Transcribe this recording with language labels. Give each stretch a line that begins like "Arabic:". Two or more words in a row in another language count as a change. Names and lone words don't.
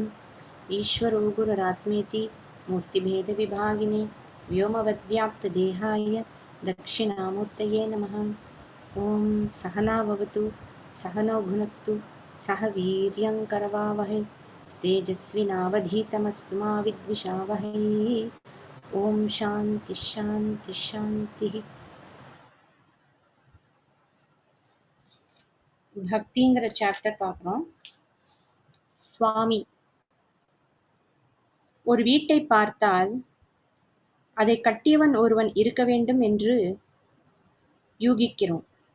Sanskrit: ईश्वरो गुरुरात्मेति मूर्तिभेदविभागिने व्योमवद्व्याप्तदेहाय दक्षिणामूर्तये नमः। ॐ सहना भवतु सहनौ भुनक्तु सह वीर्यङ्करवावहै तेजस्विनावधीतमस्तु मा विद्विषावहै। ॐ शान्ति शान्ति शान्तिः।
Tamil: பக்திங்கிற சாப்டர் பார்க்குறோம். சுவாமி ஒரு வீட்டை பார்த்தால் அதை கட்டியவன் ஒருவன் இருக்க வேண்டும் என்று யூகிக்கிறோம்.